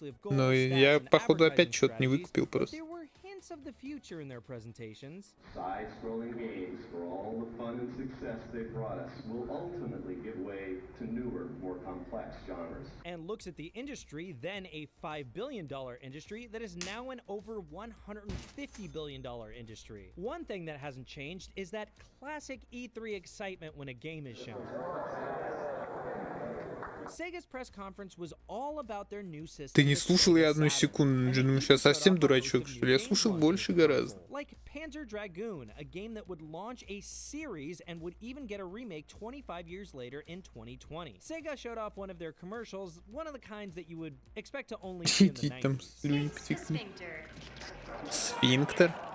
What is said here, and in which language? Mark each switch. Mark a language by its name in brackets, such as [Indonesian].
[Russian] Но я, походу, опять что-то не выкупил просто. [English] Of the future in their presentations. Side-scrolling games, for all the fun and success they brought us, will ultimately give way to newer, more complex genres. And looks at the industry, then a $5 billion industry that is now an over $150 billion industry. One thing that hasn't changed is that classic E3 excitement when a game is shown. Sega's press conference was all about their new system. [Russian] Ты не слушал я одну секунду, думаю, сейчас совсем дурачок, что ли? Я слушал больше гораздо. [English] Like Panzer Dragoon, a game that would launch a series and would even get a remake 25 years later in 2020. Sega showed off one of their commercials, one of the kinds that you would expect to only see in the 90s. [Russian] Сфинктер.